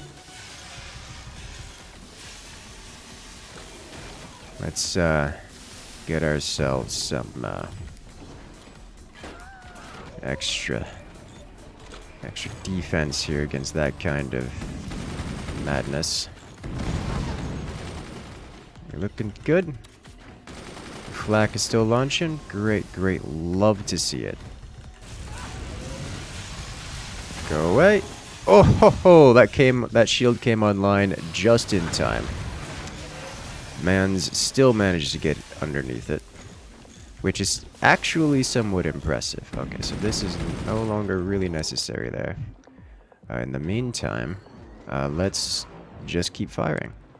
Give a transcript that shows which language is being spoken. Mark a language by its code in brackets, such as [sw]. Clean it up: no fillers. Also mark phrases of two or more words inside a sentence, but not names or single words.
[en] Let's get ourselves some extra defense here against that kind of madness. You're looking good. Flak is still launching. Great, great. Love to see it. Go away. Oh ho ho! That shield came online just in time. Mans still managed to get underneath it, which is actually somewhat impressive. Okay, so this is no longer really necessary there. In the meantime, let's just keep firing.